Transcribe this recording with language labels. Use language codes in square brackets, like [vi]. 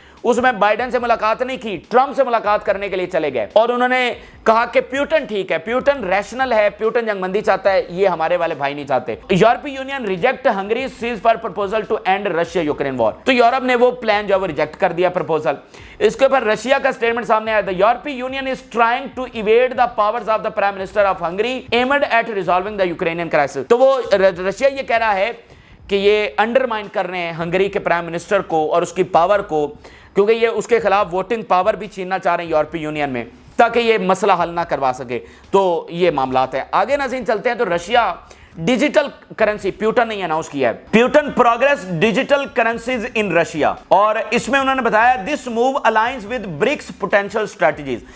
[ur] اس میں بائیڈن سے ملاقات نہیں کی، ٹرمپ سے ملاقات کرنے کے لیے چلے گئے اور انہوں نے کہا کہ پیوٹن ٹھیک ہے، پیوٹن ریشنل ہے، پیوٹن جنگ بندی چاہتا ہے، یہ ہمارے والے بھائی نہیں چاہتے. [en] یورپی union reject Hungary ceasefire proposal to end Russia Ukraine war. [ur] تو یورپ نے وہ پلان جو ہے وہ ریجیکٹ کر دیا پرپوزل. اس کے اوپر رشیا کا سٹیٹمنٹ سامنے آیا، [en] the European Union is trying to evade the powers of the Prime Minister of Hungary aimed at resolving the Ukrainian crisis. [ur] تو وہ رشیا یہ کہہ رہا ہے کہ یہ انڈرمائن کر رہے ہیں ہنگری کے پرائم منسٹر کو اور اس کی پاور کو، کیونکہ یہ اس کے خلاف ووٹنگ پاور بھی چھیننا چاہ رہے ہیں یورپی یونین میں تاکہ یہ مسئلہ حل نہ کروا سکے. تو یہ معاملات ہیں. آگے ناظرین چلتے ہیں. تو رشیا ڈیجیٹل کرنسی پیوٹن نے اناؤنس کیا ہے، [en] Putin progress digital currencies in Russia, [ur] اور اس میں انہوں نے بتایا [en] This move alliance with BRICS potential strategies.